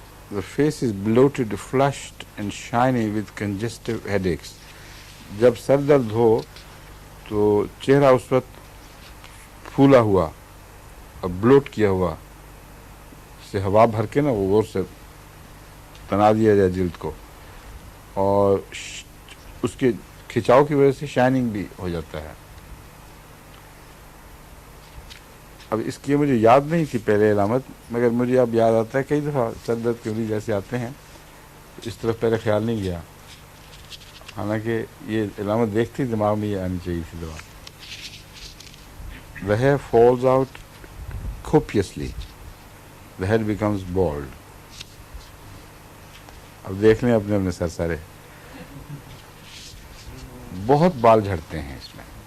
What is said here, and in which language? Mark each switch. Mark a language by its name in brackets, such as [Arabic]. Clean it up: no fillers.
[English] The face is bloated, flushed and shiny with congestive headaches. [Urdu] جب سر درد ہو تو چہرہ اس وقت پھولا ہوا اور بلوٹ کیا ہوا, سے ہوا بھر کے نا وہ غور سے تنا دیا جائے جلد کو, اور اس کے کھچاؤ کی وجہ سے شائننگ بھی ہو جاتا ہے. اب اس کی مجھے یاد نہیں تھی پہلے علامت, مگر مجھے اب یاد آتا ہے. کئی دفعہ سر درد کے مریض جیسے آتے ہیں اس طرف پہلے خیال نہیں گیا, حالانکہ یہ علامت دیکھتی دماغ میں یہ آنی چاہیے تھی دوا. [English] The hair falls out copiously. The head becomes bald. [Urdu] اب دیکھ لیں اپنے سر سارے, بہت بال جھڑتے ہیں اس میں.